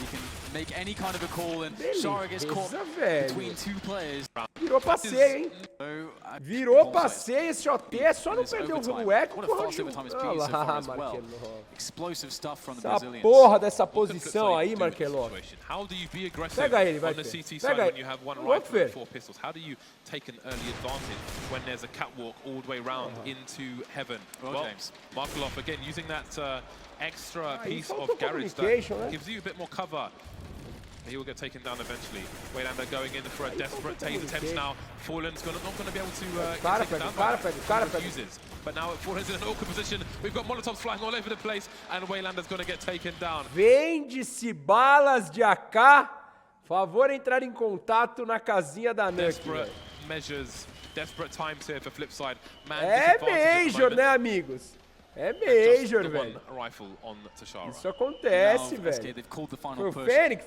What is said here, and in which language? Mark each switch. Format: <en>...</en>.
<en>He can make any kind of a call, and Shara gets caught between 2 players.</en> <pt>Virou passeio, hein? Virou passeio esse OT, é só não perder o eco. Olha lá, Marquelov.</pt> <en>Explosive stuff from the</en> <pt>Essa</pt> <en>Brazilians.</en> <pt>porra dessa posição aí, Marquelov. Pega ele, vai ter. Pega ele. Vamos ver.</pt> <en>How do you take an early advantage when there's a catwalk all the way around into heaven? Well, Markelov again using that extra piece of garage that gives you a bit more cover. He will get taken down eventually. Waylander going in for a desperate tase attempt now. Fallen's not going to be able to get taken down by refuses. But now Fallen's in an awkward position. We've got Molotovs flying all over the place, and Waylander's going to get taken down.</en> <pt>Vende-se balas de AK. Favor entrar em contato na casinha da NUKE.</pt> <en>Desperate measures, desperate times here for FLIPSID.</en> <pt>É Major, né, amigos? É Major, velho. Isso acontece, velho. Foi o Fênix.</pt>